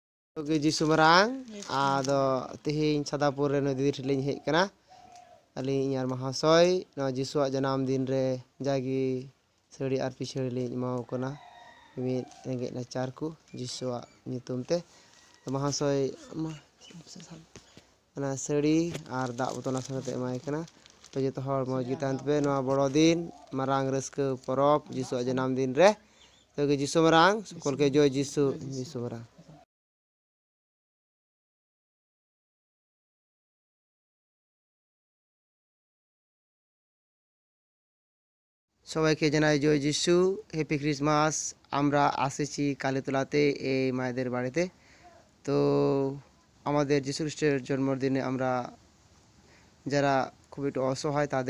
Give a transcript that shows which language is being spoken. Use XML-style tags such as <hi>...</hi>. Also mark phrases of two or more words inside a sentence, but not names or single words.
<sat>Oke Jisu Marang ado tihin Sadapur no didir liñ hej kana ali inyar mahasoy no Jisu janam din re jagi seri ar pichari liñ mau kana mi rengek nacarku Jisu nyutum te mahasoy ana seri ar dak botona sanate emai kana to joto hor moj gi tan pe no boro din marang reske porop Jisu janam din re to ge Jisu Marang sukol ke joy Jisu Marang</sat> <bn>সবাইকে জানাই জয় যিশু</bn> <en>Happy Christmas</en> <bn>আমরা আসেছি কালীতলাতে এই মায়েদের বাড়িতে তো আমাদের যিশু খ্রিস্টের জন্মদিনে আমরা যারা খুব একটু অসহায় তাদের</bn>